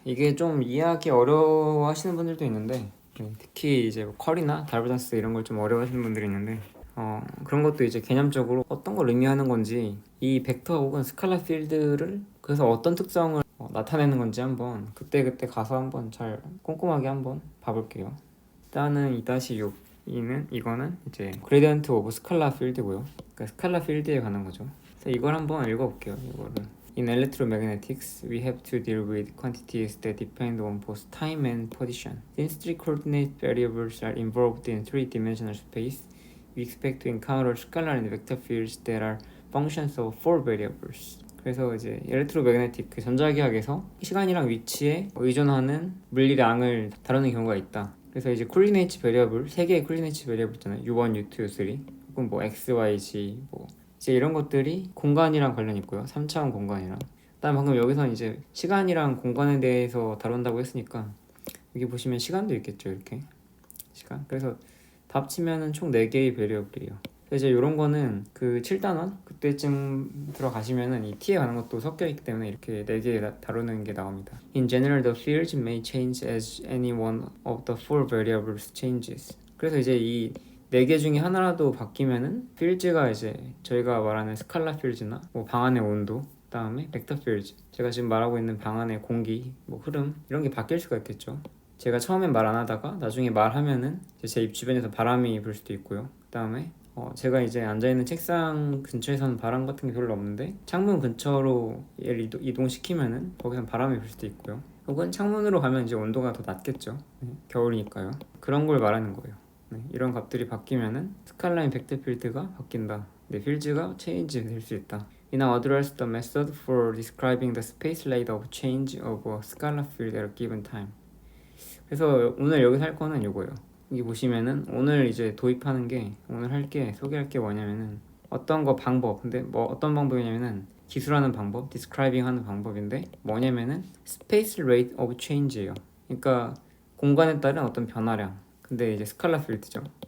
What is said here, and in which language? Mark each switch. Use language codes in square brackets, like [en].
[ko] 이게 좀 이해하기 어려워 하시는 분들도 있는데 특히 이제 컬이나 다이버전스 이런 걸 좀 어려워하시는 분들이 있는데 그런 것도 이제 개념적으로 어떤 걸 의미하는 건지, 이 벡터 혹은 스칼라 필드를 그래서 어떤 특성을 나타내는 건지 한번 그때 가서 한번 잘 꼼꼼하게 한번 봐볼게요. 일단은 2-6 이거는 이제 그레디언트 오브 스칼라 필드고요. 그러니까 스칼라 필드에 관한 거죠. 그래서 이걸 한번 읽어볼게요. 이거를 [en] In electromagnetics, we have to deal with quantities that depend on both time and position. Since three coordinate variables are involved in three-dimensional space, we expect to encounter scalar and vector fields that are functions of four variables. [ko] 그래서 이제 일렉트로매그네틱 그 전자기학에서 시간이랑 위치에 의존하는 물리량을 다루는 경우가 있다. 그래서 이제 콜리네이츠 베리어블, 3개의 콜리네이츠 베리어블 있잖아요. U1, U2, U3 혹은 뭐 X, Y, Z 뭐 이제 이런 것들이 공간이랑 관련이 있고요. 3차원 공간이랑. 그다음 방금 여기서 이제 시간이랑 공간에 대해서 다룬다고 했으니까 여기 보시면 시간도 있겠죠. 이렇게 시간. 그래서 다 합치면은 총 4개의 베리어블이에요. 이제 이런 거는 그 7단원 그때쯤 들어가시면은 이 T에 관한 것도 섞여 있기 때문에 이렇게 4개 다루는 게 나옵니다. [en] In general, the fields may change as any one of the four variables changes. [ko] 그래서 이제 이 4개 중에 하나라도 바뀌면은 필즈가 이제 저희가 말하는 스칼라 필즈나 뭐 방안의 온도, 그다음에 벡터 필즈, 제가 지금 말하고 있는 방안의 공기, 뭐 흐름 이런 게 바뀔 수가 있겠죠. 제가 처음엔 말 안 하다가 나중에 말하면은 제 입 주변에서 바람이 불 수도 있고요. 그다음에 제가 이제 앉아있는 책상 근처에서는 바람 같은 게 별로 없는데 창문 근처로 얘를 이동시키면은 거기선 바람이 불 수도 있고요. 혹은 창문으로 가면 이제 온도가 더 낮겠죠. 네, 겨울이니까요. 그런 걸 말하는 거예요. 네, 이런 값들이 바뀌면은 스칼라인 벡터 필드가 바뀐다. 네, 필드가 체인지 될 수 있다. [en] We now address the method for describing the space rate of change of a scalar field at a given time. [ko] 그래서 오늘 여기서 할 거는 이거예요. 여기 보시면은 오늘 이제 도입하는 게, 오늘 소개할 게 뭐냐면은 어떤 거 방법, 근데 뭐 어떤 방법이냐면은 기술하는 방법, describing 하는 방법인데 뭐냐면은 [en] space rate of change예요. [ko] 그러니까 공간에 따른 어떤 변화량. 근데 이제 스칼라 필드죠.